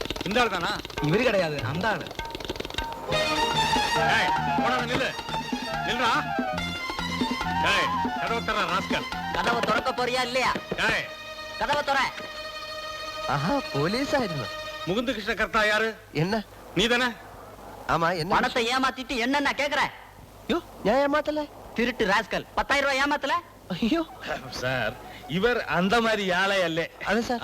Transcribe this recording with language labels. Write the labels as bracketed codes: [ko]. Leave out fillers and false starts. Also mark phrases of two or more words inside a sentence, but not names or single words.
[ta] இந்த ஆள் தானா? இவரு கிடையாது, அந்த ஆளு. கதவு திறக்க போறியா இல்லையா? கதவு திற. ஆஹா, போலீஸாയിരുന്നു. முகுந்த கிருஷ்ண கர்த்தா யாரு? என்ன? நீ தானே? ஆமா, என்ன? பணத்தை ஏமாத்திட்டு என்னன்னா கேக்குற? ஐயோ, நான் ஏமாத்தல. திருட்டு ராஸ்கல். 10,000 ரூபாய் ஏமாத்தல? ஐயோ சார், இவர் அந்த மாதிரி ஆளே அல்ல. அது சார்,